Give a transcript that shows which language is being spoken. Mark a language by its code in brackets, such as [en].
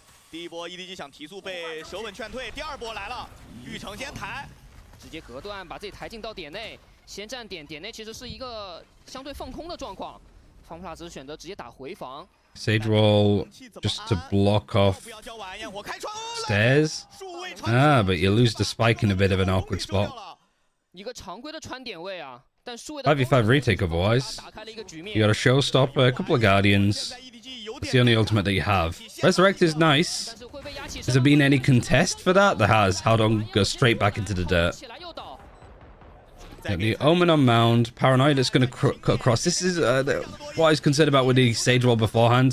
[zh] 第一波 EDG 想提速被手稳劝退，第二波来了，玉成先抬，直接隔断把自己抬进到点内，先占点，点内其实是一个相对放空的状况。 FunPlus 选择直接打回防。 [en] Sage roll just to block off stairs. Ah, but you lose the spike in a bit of an awkward spot. [zh] 一个常规的穿点位啊，但数位 [en] 5v5 retake otherwise. You got a showstopper, a couple of guardians. It's the only ultimate that you have. Resurrect is nice. Has there been any contest for that? There has. Howdong goes straight back into the dirt. The Omen on Mound. Paranoid that's going to cut across. This is what I was concerned about with the Sage Wall beforehand.